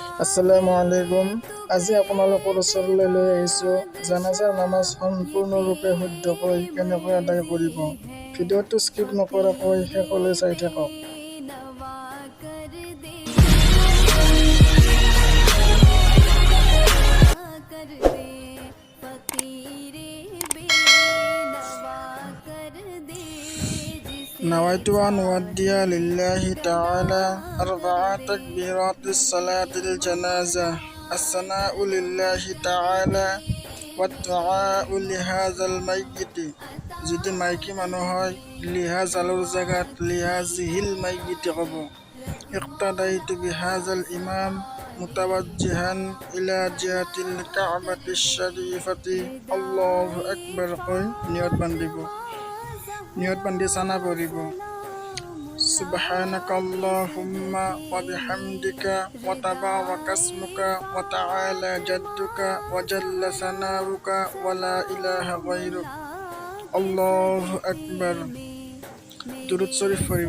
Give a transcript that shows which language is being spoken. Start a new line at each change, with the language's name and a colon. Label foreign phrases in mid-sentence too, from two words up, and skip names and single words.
Arabic: السلام عليكم.
Assamese: আজি আপোনালোকৰ ওচৰলৈ লৈ আহিছোঁ জানাজাৰ নামাজ সম্পূৰ্ণৰূপে শুদ্ধকৈ কেনেকৈ আদায় কৰিব। ভিডিঅ'টো স্কিপ নকৰাকৈ শেষলৈ চাই থাকক।
Arabic: نويت أن أؤدي لله تعالى 4 تكبيرات الصلاة الجنازة، الثناء لله تعالى والدعاء لهذا الميت।
Assamese: যদি মাইকী মানুহ হয় লিহাজালৰ জাগাত
Arabic: لهذه الميت
Assamese: ক'ব।
Arabic: اقتديت بهذا الإمام متوجها إلى جهة الكعبة الشريفة الله أكبر
Assamese: কৈ নিয়ত বান্ধি চানা পঢ়িব।
Arabic: سبحانك اللهم وبحمدك وتبارك اسمك وتعالى جدك وجل ثناؤك ولا إله غيرك الله أكبر।
Assamese: দুরূদ শরীফ পড়িব।